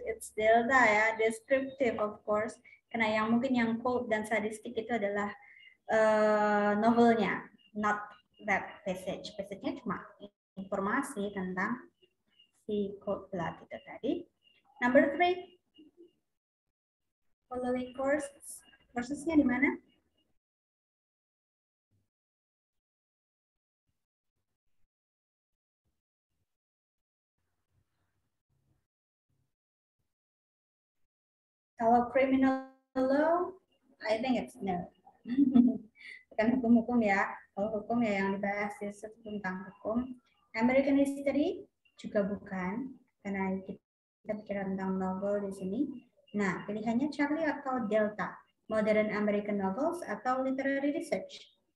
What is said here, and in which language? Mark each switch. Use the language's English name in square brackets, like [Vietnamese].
[English] It's Delta ya, descriptive of course. [Indonesian] Karena yang mungkin yang cold dan sadistik itu adalah novelnya, [English] not that passage. [Indonesian] Passage-nya cuma informasi tentang si cold blood itu tadi. Number 3, following courses-nya di mana? [English] Kalau criminal law, I think it's no. [Indonesian] Bukan hukum-hukum ya. Kalau hukum ya yang dibahas itu tentang hukum. American history juga bukan, karena kita bicara tentang novel di sini. Nah, pilihannya Charlie atau Delta. Modern American novels atau literary research.